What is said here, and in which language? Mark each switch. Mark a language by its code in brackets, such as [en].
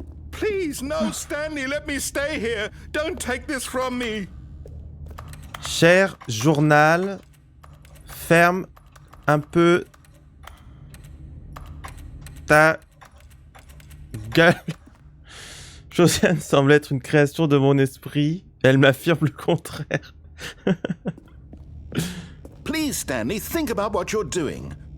[en] Please, no, Stanley, let me stay here. Don't take this from me. [fr] Cher journal, ferme un peu ta gueule. Josiane semble être une création de mon esprit. Elle m'affirme le contraire. [en] Please, Stanley, think about what you're doing.